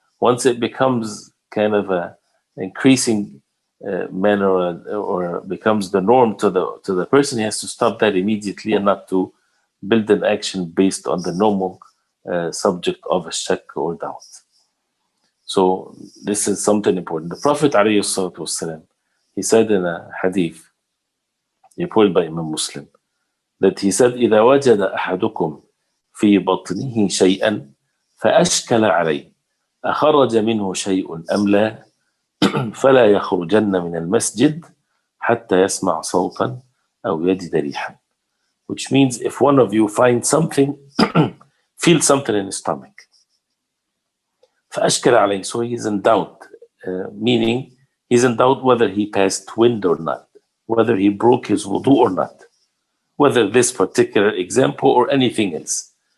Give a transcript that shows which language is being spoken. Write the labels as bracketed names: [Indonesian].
[English] Once it becomes kind of a increasing manner or becomes the norm to the person, he has to stop that immediately and not to build an action based on the normal subject of a shak or doubt. So this is something important. The Prophet ﷺ, he said in a hadith reported by Imam Muslim, that he said, [Arabic] إذا وجد أحدكم في بطنه شيئا فأشكل عليه أخرج منه شيء أم لا فلا يخرجن من المسجد حتى يسمع صوتا أو يجد ريحا. [English] Which means if one of you finds something, feels something in his stomach, [Arabic] فأشكل عليه, [English] so he's in doubt, meaning he's in doubt whether he passed wind or not, whether he broke his wudu or not, whether this particular example or anything else.